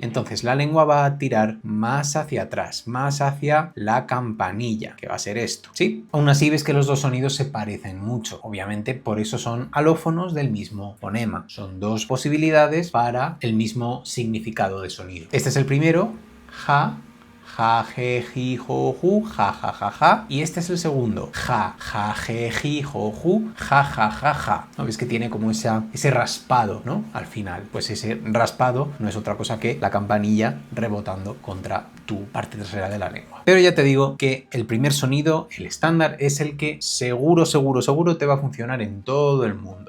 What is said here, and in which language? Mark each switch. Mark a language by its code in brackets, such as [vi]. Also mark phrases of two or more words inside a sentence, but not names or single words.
[es] Entonces, la lengua va a tirar más hacia atrás, más hacia la campanilla, que va a ser esto, ¿sí? Aún así ves que los dos sonidos se parecen mucho. Obviamente, por eso son alófonos del mismo fonema. Son dos posibilidades para el mismo significado de sonido. Este es el primero, ja, ja, je, ji, jo, ju, ja, ja, ja, ja. Y este es el segundo, ja, ja, je, ji, jo, ju, ja, ja, ja, ja. ¿No ves que tiene como ese raspado, ¿no? Al final, pues ese raspado no es otra cosa que la campanilla rebotando contra tu parte trasera de la lengua. Pero ya te digo que el primer sonido, el estándar, es el que seguro te va a funcionar en todo el mundo.